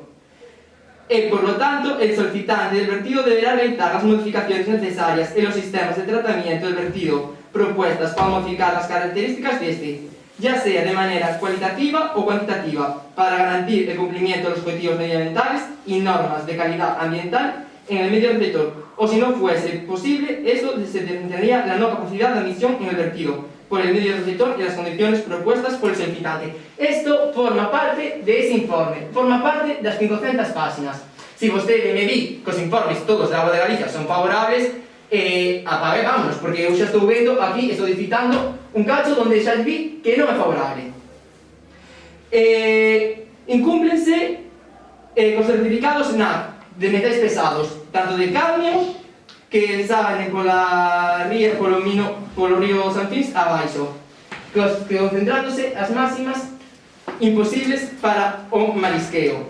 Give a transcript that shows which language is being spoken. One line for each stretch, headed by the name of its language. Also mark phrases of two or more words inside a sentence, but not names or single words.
Spanish: Por lo tanto, el solicitante del vertido deberá realizar las modificaciones necesarias en los sistemas de tratamiento del vertido propuestas para modificar las características de este, ya sea de manera cualitativa o cuantitativa, para garantir el cumplimiento de los objetivos medioambientales y normas de calidad ambiental en el medio receptor, o si no fuese posible, esto se determinaría la no capacidad de admisión en el vertido por el medio receptor y las condiciones propuestas por el solicitante. Esto forma parte de ese informe,
Galician: forma parte das 500 páxinas. Si vostede me di que os informes todos da Auga de Galicia son favorables,
Spanish: apague, vámonos,
Galician: porque eu xa estou vendo aquí, estou citando un cacho onde xa vi que non é favorable. Incúmplense cos certificados NAC de metais pesados, tanto de cadmio, que salen pola ría, polo río Sanfins abaixo, concentrándose as máximas imposibles para o marisqueo.